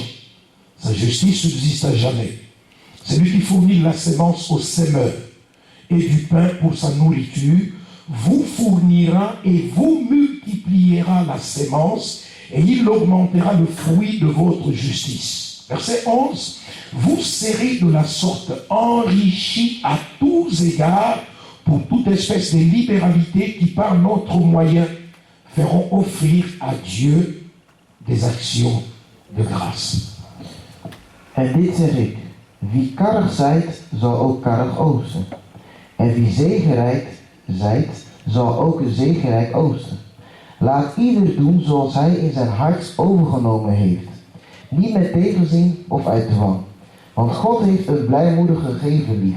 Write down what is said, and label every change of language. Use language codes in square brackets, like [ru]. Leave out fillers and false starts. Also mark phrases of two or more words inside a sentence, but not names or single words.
[fr] Sa justice subsiste à jamais. C'est lui qui fournit la sémence au semeur et du pain pour sa nourriture, vous fournira et vous multipliera la sémence et il augmentera le fruit de votre justice. Verset 11. Vous serez de la sorte enrichis à tous égards pour toute espèce de libéralité qui par notre moyen feront offrir à Dieu des actions de grâce. [nl] En dit zeg ik, wie karrig zijt, zal ook karrig oogsten. En wie zegenrijk zijt, zal ook zegenrijk oogsten. Laat ieder doen zoals hij in zijn hart overgenomen heeft. Niet met tegenzin of uit dwang. Want God heeft een blijmoedige gever lief.